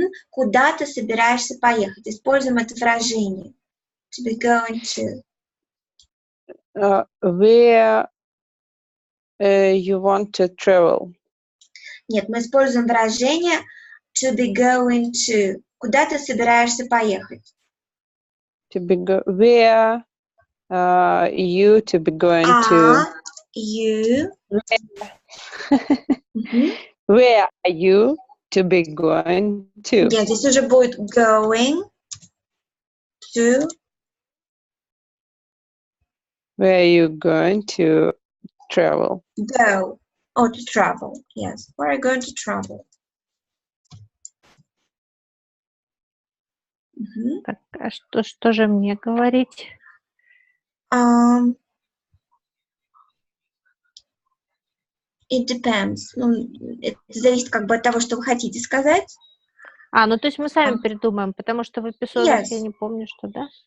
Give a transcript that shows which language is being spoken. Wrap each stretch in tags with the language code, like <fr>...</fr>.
<ru>Куда ты собираешься поехать? Используем это выражение.</ru> <en>To be going to. Where you want to travel?</en> <ru>Нет, мы используем выражение</ru> <en>to be going to.</en> <ru>Куда ты собираешься поехать?</ru> <en>To be where you to be going to? You. Where are you to be going to?</en> <ru>Нет, здесь уже будет</ru> <en>going to. Where are you going to travel? Go. Or to travel. Yes. Where are you going to travel?</en> <ru>Так, а что же мне говорить?</ru> <en>It depends.</en> <ru>Ну, это зависит как бы от того, что вы хотите сказать. Ну то есть мы сами придумаем, потому что в эпизодах я не помню, что, да?</ru>